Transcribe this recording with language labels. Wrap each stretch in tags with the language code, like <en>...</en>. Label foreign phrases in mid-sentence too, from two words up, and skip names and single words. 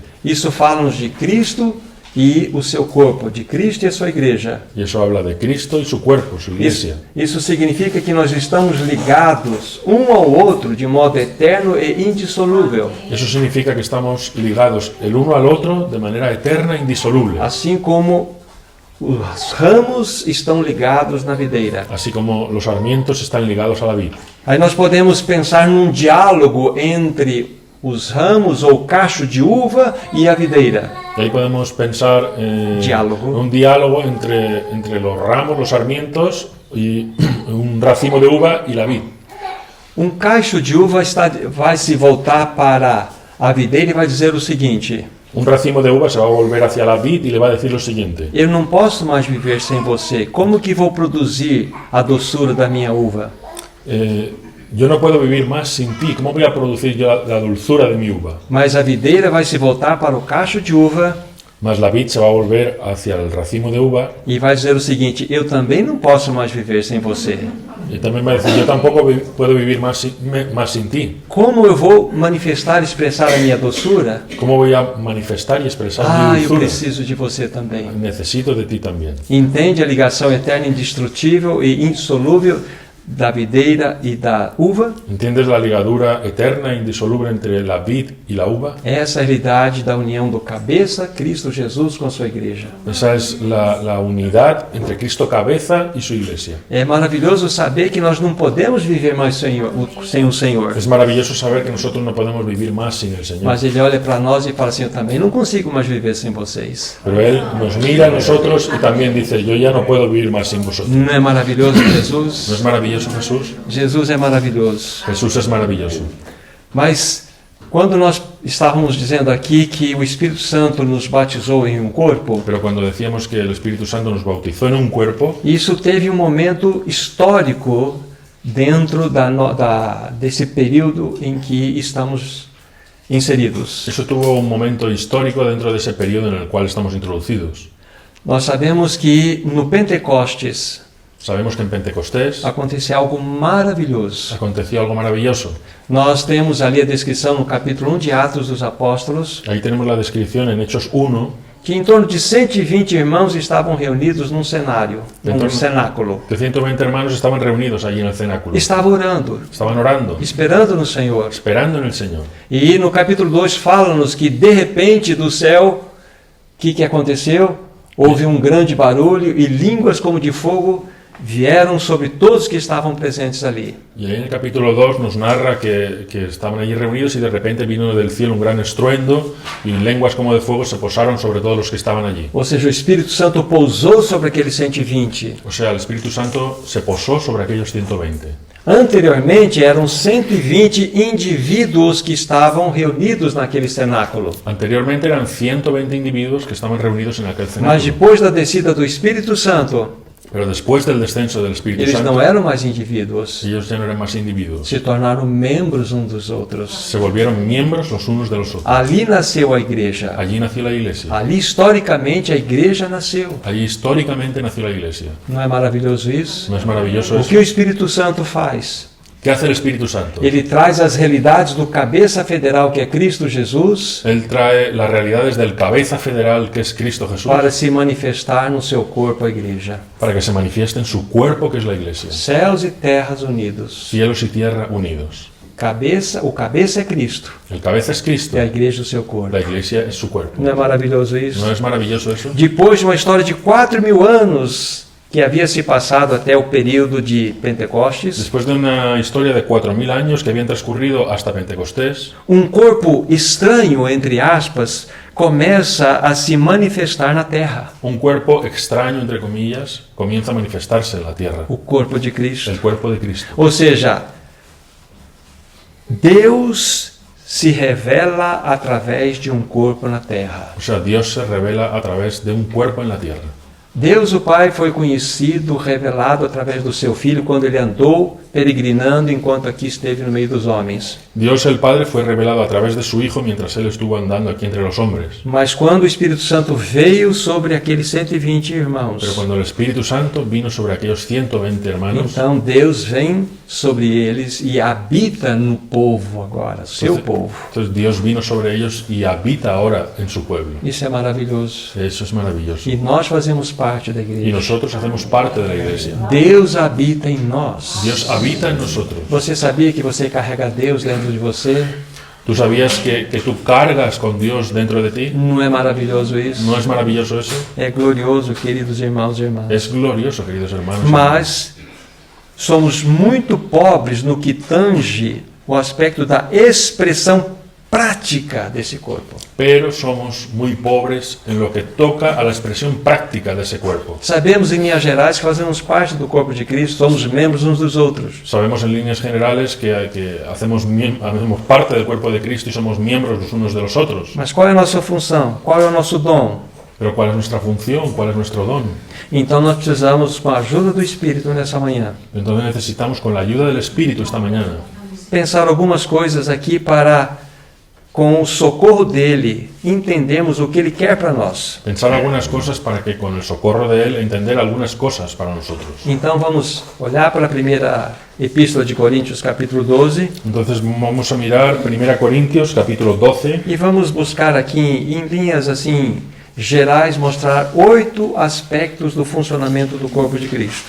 <pt>Isso fala-nos de Cristo e o seu corpo, de Cristo e a sua igreja.</pt> <es>Y eso habla de Cristo y su cuerpo, su iglesia.</es> <pt>Isso significa que nós estamos ligados um ao outro de modo eterno e indissolúvel.</pt> <es>Eso significa que estamos ligados el uno al otro de manera eterna e indisoluble.</es> <pt>Assim como os ramos estão ligados na videira.</pt> <es>Así como los sarmientos están ligados a la vid.</es> <pt>Aí nós podemos pensar num diálogo entre os ramos ou cacho de uva e a videira.</pt> <es>Y ahí podemos pensar en Diálogo. un diálogo entre los ramos, los sarmientos y un racimo de uva y la vid.</es> <pt>Um cacho de uva vai se voltar para a videira e vai dizer o seguinte:</pt> <es>Un racimo de uva se va a volver hacia la vid y le va a decir lo siguiente:</es> <pt>eu não posso mais viver sem você. Como que vou produzir a doçura da minha uva?</pt> <es>yo no puedo vivir más sin ti. ¿Cómo voy a producir yo la dulzura de mi uva?</es> <pt>Mas a videira vai se voltar para o cacho de uva</pt> <es>Mas la vid se va a volver hacia el racimo de uva</es> <pt>e vai dizer o seguinte: eu também não posso mais viver sem você.</pt> <es>y también va a decir: yo tampoco puedo vivir más sin ti.</es> <pt>Como eu vou manifestar e expressar a minha doçura?</pt> <es>¿Cómo voy a manifestar y expresar mi</es> <pt>Eu</pt> <es>dulzura?</es> <pt>preciso de você também.</pt> <es>Necesito de ti también.</es> <pt>Entende a ligação eterna, indestrutível e indissolúvel da videira e da uva.</pt> <es>¿Entiendes la ligadura eterna e indisoluble entre la vid y la uva?</es> <pt>Essa é a realidade da união do cabeça, Cristo Jesus, com a sua igreja.</pt> <es>Esa es la unidad entre Cristo cabeza y su iglesia.</es> <pt>É maravilhoso saber que nós não podemos viver mais sem o Senhor.</pt> <es>Es maravilloso saber que nosotros no podemos vivir más sin el Señor.</es> <pt>Mas Ele olha para nós e fala assim, eu também não consigo mais viver sem vocês.</pt> <es>Pero Él nos mira a nosotros y también dice, yo ya no puedo vivir más sin vosotros.</es> <pt>Não é maravilhoso</pt> <es>¿No</es> <pt>Jesus?</pt> <es>es maravilloso Jesús?</es> <pt>Jesus é maravilhoso.</pt> <es>Jesús es maravilloso.</es> <pt>Mas quando nós estávamos dizendo aqui que o Espírito Santo nos batizou em um corpo,</pt> <es>Pero cuando decíamos que el Espíritu Santo nos bautizó en un cuerpo,</es> <pt>isso teve um momento histórico dentro desse período em que estamos inseridos.</pt> <es>eso tuvo un momento histórico dentro de ese periodo en el cual estamos introducidos.</es> <pt>Nós sabemos que no Pentecostes</pt> <es>Sabemos que en Pentecostés</es> <pt>aconteceu algo maravilhoso.</pt> <es>aconteció algo maravilloso.</es> <pt>Nós temos ali a descrição no capítulo 1 de Atos dos Apóstolos,</pt> <es>Ahí tenemos la descripción en Hechos 1,</es> <pt>que em torno de 120 irmãos estavam reunidos num cenário, num cenáculo.</pt> <es>que 120 hermanos estaban reunidos allí en el cenáculo.</es> <pt>Estavam orando,</pt> <es>Estaban orando,</es> <pt>esperando no Senhor.</pt> <es>esperando en el Señor.</es> <pt>E no capítulo 2 fala-nos que de repente do céu, o que aconteceu? Houve um grande barulho e línguas como de fogo vieram sobre todos que estavam presentes ali.</pt> <es>Y ahí en el capítulo 2 nos narra que estaban allí reunidos y de repente vino del cielo un gran estruendo y lenguas como de fuego se posaron sobre todos los que estaban allí.</es> <pt>Ou seja, o Espírito Santo pousou sobre aqueles 120.</pt> <es>O sea, el Espíritu Santo se posó sobre aquellos 120.</es> <pt>Anteriormente eram 120 indivíduos que estavam reunidos naquele cenáculo.</pt> <es>Anteriormente eran 120 individuos que estaban reunidos en aquel</es> <pt>Mas</pt> <es>cenáculo.</es> <pt>depois da descida do Espírito Santo,</pt> <es>Pero después del descenso del Espíritu</es> <pt>eles não</pt> <es>Santo,</es> <pt>eram mais indivíduos,</pt> <es>ellos ya no eran más individuos.</es> <pt>se tornaram membros uns dos outros.</pt> <es>Se volvieron miembros los unos de los otros.</es> <pt>Ali nasceu a igreja.</pt> <es>Allí nació la iglesia.</es> <pt>Ali, historicamente, a igreja nasceu.</pt> <es>Allí históricamente nació la iglesia.</es> <pt>Não é maravilhoso isso?</pt> <es>¿No es maravilloso</es> <pt>O</pt> <es>eso?</es> <pt>que o Espírito Santo faz?</pt> <es>¿Qué hace el Espíritu Santo?</es> <pt>Ele traz as realidades do cabeça federal, que é Cristo Jesus,</pt> <es>Él trae las realidades del cabeza federal que es Cristo Jesús</es> <pt>para se manifestar no seu corpo, a igreja.</pt> <es>para que se manifieste en su cuerpo que es la iglesia.</es> <pt>Céus e terras unidos.</pt> <es>Cielos y tierra unidos.</es> <pt>O cabeça é Cristo,</pt> <es>El cabeza es Cristo.</es> <pt>e a igreja o seu corpo.</pt> <es>La iglesia es su cuerpo.</es> <pt>Não é maravilhoso isso?</pt> <es>¿No es maravilloso eso?</es> <pt>Depois de uma história de 4.000 anos que havia se passado até o período de Pentecostes,</pt> <es>Después de una historia de 4.000 años que habían transcurrido hasta Pentecostés,</es> <pt>corpo estranho, entre aspas, começa a se manifestar na terra.</pt> <es>un cuerpo extraño, entre comillas, comienza a manifestarse en la tierra.</es> <pt>O corpo de Cristo.</pt> <es>El cuerpo de Cristo.</es> <pt>Ou seja, Deus se revela através de um corpo na terra.</pt> <es>O sea, Dios se revela a través de un cuerpo en la tierra.</es> <pt>Deus, o Pai, foi conhecido, revelado através do seu Filho quando ele andou peregrinando enquanto aqui esteve no meio dos homens.</pt> <es>Dios el Padre fue revelado a través de su Hijo mientras Él estuvo andando aquí entre los hombres.</es> <pt>Mas quando o Espírito Santo veio sobre aqueles 120 irmãos,</pt> <es>Pero cuando el Espíritu Santo vino sobre aquellos 120 hermanos,</es> <pt>então Deus vem sobre eles e habita no povo agora, seu povo.</pt> <es>entonces Dios vino sobre ellos y habita ahora en su pueblo.</es> <pt>Isso é maravilhoso.</pt> <es>Eso es maravilloso.</es> <pt>E nós fazemos parte da</pt> <es>Y</es> <pt>igreja.</pt> <es>nosotros hacemos parte de la iglesia.</es> <pt>Deus habita em nós.</pt> <es>Dios habita en nosotros.</es> <pt>Você sabia que você carrega Deus dentro de você?</pt> <es>¿Tú sabías que tú cargas con Dios dentro de ti?</es> <pt>Não é maravilhoso isso?</pt> <es>¿No es maravilloso eso?</es> <pt>É glorioso, queridos irmãos e irmãs.</pt> <es>Es glorioso, queridos hermanos.</es> <pt>Mas somos muito pobres no que tange o aspecto da expressão prática desse corpo.</pt> <es>Pero somos muy pobres en lo que toca a la expresión práctica de ese cuerpo.</es> <pt>Sabemos, em linhas gerais, que fazemos parte do corpo de Cristo, somos membros uns dos outros.</pt> <es>Sabemos en líneas generales que hacemos parte del cuerpo de Cristo y somos miembros los unos de los otros.</es> <pt>Mas qual é a nossa função? Qual é o nosso dom?</pt> <es>Pero ¿cuál es nuestra función? ¿Cuál es nuestro don?</es> <pt>Então nós precisamos, com a ajuda do Espírito nessa manhã,</pt> <es>Entonces necesitamos, con la ayuda del Espíritu esta mañana,</es> <pt>pensar algumas coisas aqui para, com o socorro dele, entendermos o que ele quer para nós.</pt> <es>pensar algunas cosas para que con el socorro de Él entender algunas cosas para nosotros.</es> <pt>Então vamos olhar para a primeira epístola de Coríntios, capítulo 12,</pt> <es>Entonces vamos a mirar 1 Corintios capítulo 12</es> <pt>e vamos buscar aqui, em linhas assim gerais, mostrar 8 aspectos do funcionamento do corpo de Cristo.</pt>